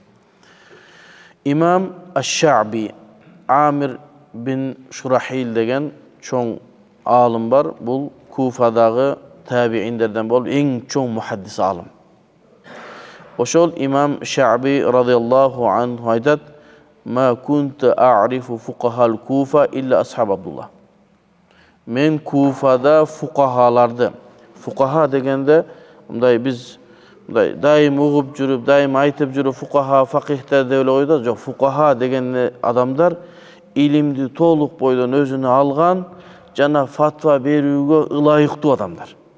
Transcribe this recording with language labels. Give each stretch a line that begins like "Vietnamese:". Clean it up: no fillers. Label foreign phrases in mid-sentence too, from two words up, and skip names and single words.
Kyrgyz: Имам Аш-Шаъби, Амир бин Шурахил деген чоң алым бар. Бул Куфадагы табииндерден болуп эң чоң мухаддис алым. Ошол имам Шаъби
Arabic: رضي الله عنه
Kyrgyz: айтат:
Arabic: "ما كنت أعرف فقهاء الكوفة إلا أصحاب عبد الله."
Kyrgyz: Мен Куфада фуқахаларды, фуқаха дегенде мындай биз мындай дайым угуп жүрүп, дайым айтып жүрүп фуқаха, фақихтер деп эле койдук. Жок, фуқаха деген адамдар илимди толук бойдон өзүнө алган жана фатва берүүгө ылайыктуу адамдар.